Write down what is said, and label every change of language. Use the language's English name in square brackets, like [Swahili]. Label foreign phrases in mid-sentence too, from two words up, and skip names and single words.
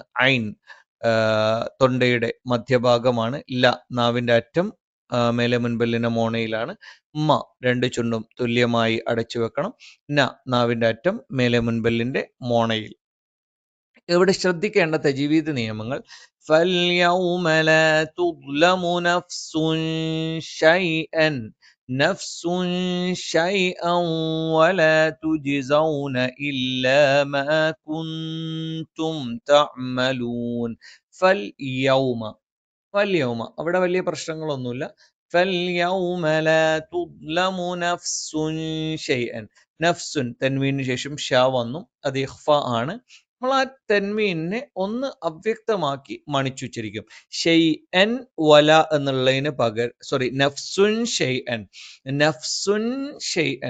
[Malayalam] ഐൻ തൊണ്ടയുടെ മധ്യഭാഗമാണ്. ല നാവിന്റെ അറ്റം മേലെ മുൻപല്ലിന്റെ മോണയിലാണ്. മ രണ്ട് ചുണ്ടും തുല്യമായി അടച്ചു വെക്കണം. ന നാവിന്റെ അറ്റം മേലെ മുൻപല്ലിന്റെ മോണയിൽ. ഇവിടെ ശ്രദ്ധിക്കേണ്ട തജ്വീദ് നിയമങ്ങൾ [Arabic] فَالْيَوْمَ لَا تُظْلَمُ نَفْسٌ شَيْئًا وَلَا تُجْزَوْنَ إِلَّا مَا كُنْتُمْ تَعْمَلُونَ فَالْيَوْمَ [Malayalam] ഫൽയൗമ അവിടെ വലിയ പ്രശ്നങ്ങളൊന്നുമില്ല. [Arabic] فاليوم لا تظلم نفس شيئا. [Malayalam] നഫ്സുൻ തൻവീനു ശേഷം ഷ വന്നു, അത് ഇഖ്ഫ ആണ്. നമ്മൾ ആ തൻവീനിനെ ഒന്ന് അവ്യക്തമാക്കി മണിച്ചുച്ചരിക്കും. [Arabic] شيئا ولا [Malayalam] എന്നുള്ളതിന് പകരം [Arabic] نفس شيئا، نفس شيئا.